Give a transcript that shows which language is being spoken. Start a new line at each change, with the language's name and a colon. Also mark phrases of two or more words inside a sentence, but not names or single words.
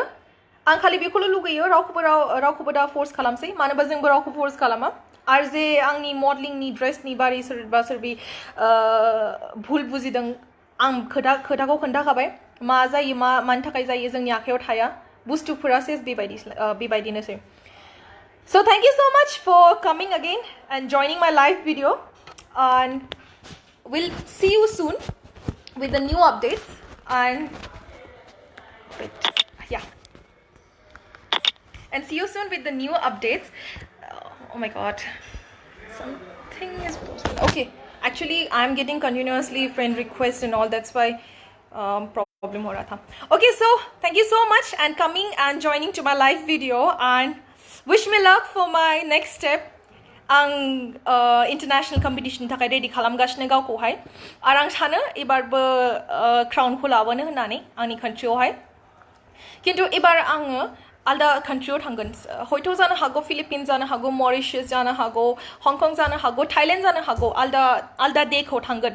Bodo: आं खालि बेखौल' लुगैयो, रावखौबो दा फर्स खालामसै। मानोबा जोंबो रावखौ फर्स खालामा। आरो जे आंनि मडेलिंनि ड्रेसनि बारै सोरबा भुल बुजिदों, आं खोथाखौ खोन्थाखाबाय। मा जायो, मानि थाखाय जायो, जोंनि आखायाव थाया। बुस्थुफोरासो बेबायदिनोसै।
English: So thank you so much for coming again and joining my live video, and we'll see you soon with the new updates. And see you soon with the new updates. Oh my god, something is posted. Okay, actually I'm getting continuously friend requests and all, that's why problem
Hindi: हो रहा था.
English: Okay, so thank you so much and coming and joining to my live video, and wish me luck for my next step.
Bodo: आं
English: international competition
Bodo: थाखाय रेडि खालामगासिनो गावखौहाय, आरो आं सानो एबारबो क्राउनखौ लाबोनो होननानै आंनि कान्ट्रियावहाय। खिन्थु एबार आङो आलदा कान्ट्रियाव थांगोन। हयथ' जानो हागौ फिलिपिन्स जानो हागौ, मरिशास जानो हागौ, हंकं जानो हागौ, थाइलेण्ड जानो हागौ, आलदा देखौ थांगोन।